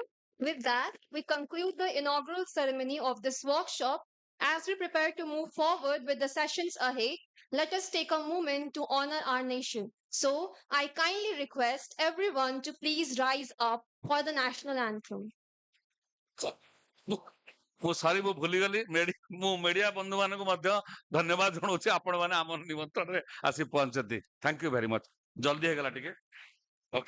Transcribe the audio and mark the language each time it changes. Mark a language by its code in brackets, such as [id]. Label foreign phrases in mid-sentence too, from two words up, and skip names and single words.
[en] With that, we conclude the inaugural ceremony of this workshop. As we prepare to move forward with the sessions ahead, let us take a moment to honor our nation. So, I kindly request everyone to please rise up for the national anthem. [or] ମୁଁ ସରି ମୁଁ ଭୁଲିଗଲି ମୁଁ ମିଡିଆ ବନ୍ଧୁ ମାନଙ୍କୁ ମଧ୍ୟ ଧନ୍ୟବାଦ ଜଣାଉଛି ଆପଣ ମାନେ ଆମ ନିମନ୍ତ୍ରଣରେ ଆସି ପହଞ୍ଚନ୍ତି [en] thank you very much [or] ଜଲ୍ଦି ହେଇଗଲା ଟିକେ ଓକେ